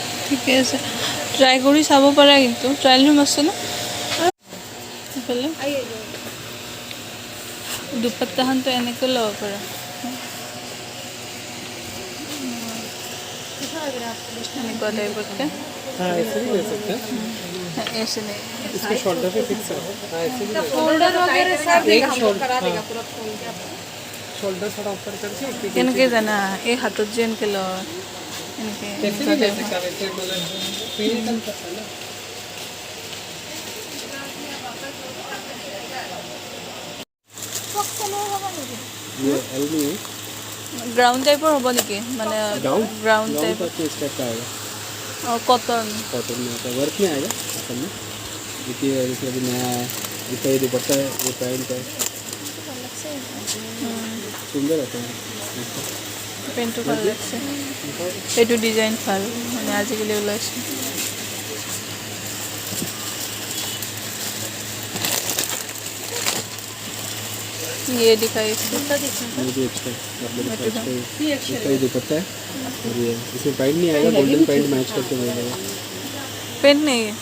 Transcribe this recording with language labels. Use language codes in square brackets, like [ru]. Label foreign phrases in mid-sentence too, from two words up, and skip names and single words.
[as] ঠিকে আছে, ট্ৰাই কৰি চাব পাৰা কিন্তু ট্ৰায়েল ৰুম আছে ন এইফালে। দুপাট্টাখনতো এনেকৈ ল'ব পাৰা, এনেকুৱা টাইপতকৈ। [hi] हाँ ऐसे भी ले सकते हैं, ऐसे नहीं, इसको शोल्डर पे फिक्स है। हाँ ऐसे भी ले सकते फोल्डर वगैरह सब हैं। एक शोल्डर थोड़ा ऊपर करके एक पीछे [as] কেনেকৈ জানা এই হাতত যে এনেকৈ লয় এনেকৈ [hi] ऐसे भी ले सकते हैं। ऐसे मतलब फील कर सकते हैं ना। ये एलबी [as] গ্ৰাউণ্ড টাইপৰ হ'ব নেকি, মানে [en] ground type [hi] का किस टाइप का आएगा? [as] কটন। [hi] कॉटन में आता है, वर्क में आएगा असल में। देखिए जैसे अभी नया है, इसका ये दुपट्टा है, ये पैंट है, सुंदर आता है। [as] পেণ্টটো ভাল লাগিছে, এইটো ডিজাইন ভাল, মানে আজিকালি ওলাইছে। [hi] ये दिखाई ये भी अच्छा है, मतलब इसका ये दुपट्टा है और ये इसमें पैंट नहीं आएगा, [en] golden pant match [hi] करके मिलेगा। पेंट नहीं है,